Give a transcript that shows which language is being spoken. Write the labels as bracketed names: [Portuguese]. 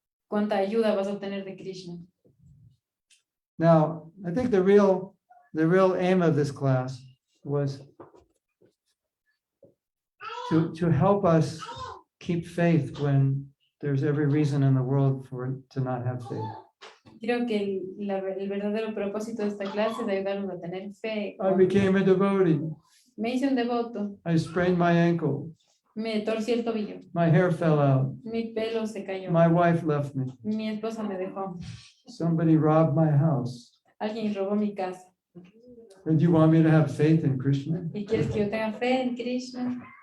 [Spanish] Cuánta ayuda vas a obtener de Krishna. [English] Now, I think the real aim of this class was to help us keep faith when there's every reason in the world for it to not have faith. [Spanish] Creo que el verdadero propósito de esta clase es ayudarnos a tener fe. [English] I became a devotee. [Spanish] Me hice un devoto. [English] I sprained my ankle. [Spanish] Me torcí el tobillo. [English] My hair fell out. [Spanish] Mi pelo se cayó. [English] My wife left me. [Spanish] Mi esposa me dejó. [English] Somebody robbed my house. [Spanish] Alguien robó mi casa. [English] And you want me to have faith in Krishna [Spanish] ¿Y quieres que yo tenga fe en Krishna?